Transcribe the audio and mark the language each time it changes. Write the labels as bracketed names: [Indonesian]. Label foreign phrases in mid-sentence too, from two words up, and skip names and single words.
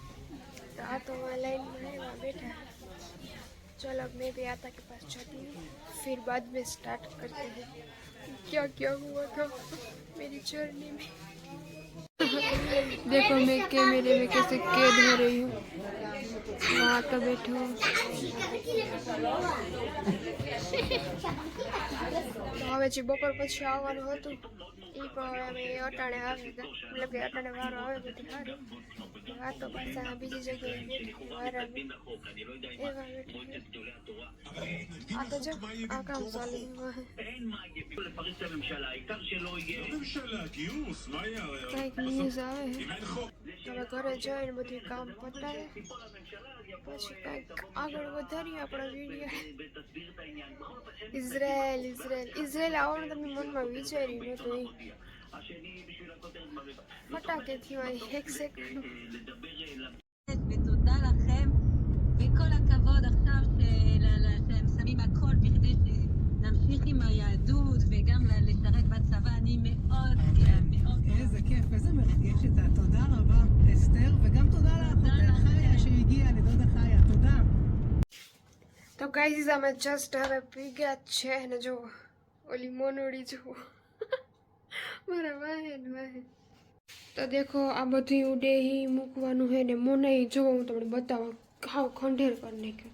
[Hindi] तो आ तो वहाँ लाइन में वहाँ बैठा है। चलो अब मैं भी आता के पास जाती हूँ फिर बाद में स्टार्ट करते हैं क्या क्या हुआ था मेरी जर्नी में। देखो मैं कैमरे में कैसे कैद हो रही हूँ वहाँ तो बैठा हूँ। [Gujarati] तो હવે જે બપોર પછી આવવાનું હતું એ પણ અમે અટાણે આવી ગયા, મતલબ કે અટાણે વારો આવે બધી સારું. આ તો પાછા બીજી જગ્યાએ બેઠી વારામાં એવા બેઠી. આ તો જો આ કામ ચાલુ વાહે કંઈક ન્યૂઝ આવે હવે ઘરે જઈને બધું કામ પતાવે પછી કંઈક આગળ વધારીએ આપણા વિડીયો. ઇઝરાયલ આવવાનું તમે મનમાં વિચાર્યું નહોતું. ફટાકેથી અહીં 1 સેકન્ડ. [Hebrew] ותודה לכם, וכל הכבוד עכשיו שהם שמים הכל בכדי שנמשיך עם היהדות וגם לשרת בצבא. אני מאוד מאוד... איזה כיף, איזה מרגשת. תודה רבה, אסתר, וגם תודה לאחותך חיה שהגיעה, לדודה חיה. תודה. [Gujarati] તો ગાઈઝ અમે જસ્ટ હવે પી ગયા છે ને જો ઓલી મોનોડી જુઓ મારા વાહે. તો દેખો આ બધી ઉડે હી મૂકવાનું હે ને મોને જો હું તમને બતાવું હાવ ખંડેર કરી નાખ્યો.